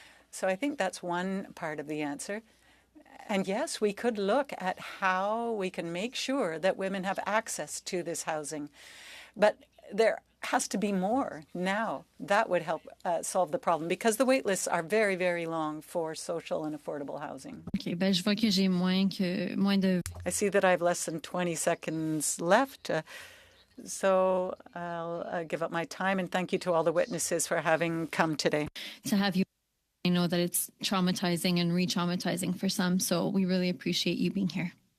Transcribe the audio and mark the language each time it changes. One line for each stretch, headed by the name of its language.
English: So I think that's one part of the answer. And yes, we could look at how we can make sure that women have access to this housing. But there has to be more now. That would help solve the problem, because the wait lists are very, very long for social and affordable housing.
French: Okay, ben, je vois que j'ai moins de...
English: I see that I have less than 20 seconds left. So I'll give up my time, and thank you to all the witnesses for having come today. To have you, I know that it's traumatizing and re-traumatizing for some, so we really appreciate you being here.